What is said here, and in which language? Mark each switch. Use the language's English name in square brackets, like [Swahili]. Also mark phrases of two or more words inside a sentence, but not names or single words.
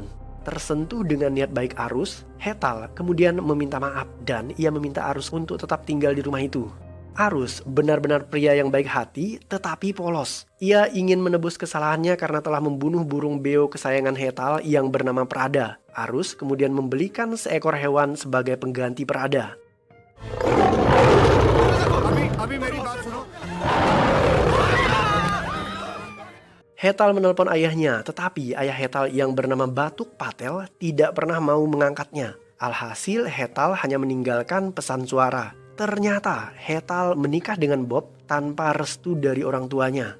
[Indonesian] Tersentuh dengan niat baik Arus, Hetal kemudian meminta maaf dan ia meminta Arus untuk tetap tinggal di rumah itu. Arus benar-benar pria yang baik hati tetapi polos. Ia ingin menebus kesalahannya karena telah membunuh burung beo kesayangan Hetal yang bernama Prada. Arus kemudian membelikan seekor hewan sebagai pengganti Prada. [Hindi] अभी मेरी बात सुनो। [Indonesian] Hetal menelpon ayahnya, tetapi ayah Hetal yang bernama Batuk Patel tidak pernah mau mengangkatnya. Alhasil Hetal hanya meninggalkan pesan suara. Ternyata Hetal menikah dengan Bob tanpa restu dari orang tuanya.